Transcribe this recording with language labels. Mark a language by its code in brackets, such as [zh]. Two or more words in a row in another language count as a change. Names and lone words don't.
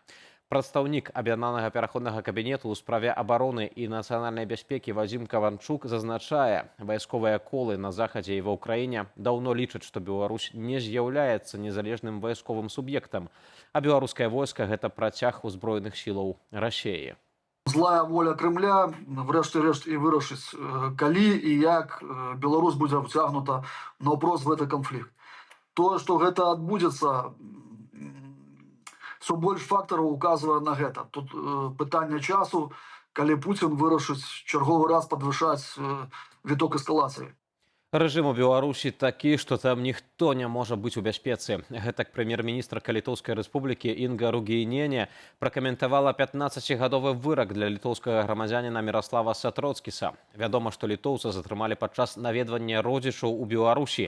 [be] Прадстаўнік аб'яднанага пераходнага кабінету ў справе абароны і нацыянальнай бяспекі Вадзім Каванчук зазначае, вайсковыя колы на захадзе і ва ўкраіне даўно лічаць, што Беларусь не з'яўляецца незалежным вайсковым суб'ектам, а беларускае войска – гэта працяг узброеных сілаў Расіі. [uk] Злая воля Кремля, врешті-решт, і вирішить, коли і як Білорусь буде втягнута наўпрост [ru] в этот конфликт. То, что это відбудеться, все больше факторов указывает на это. [uk] Тут питання часу, коли Путин вирішить черговий раз підвищати віток ескалації. [be] Рэжым у Беларусі такі, што там ніхто не можа быць у бяспецы. Гэтак прэм'ер-міністрка Літоўскай рэспублікі Інга Ругейнене пракаментавала 15-гадовы вырак для літоўскага грамадзяніна Міраслава Сатроцкіса. Вядома, што літоўца затрымалі падчас наведвання родзічаў у Беларусі.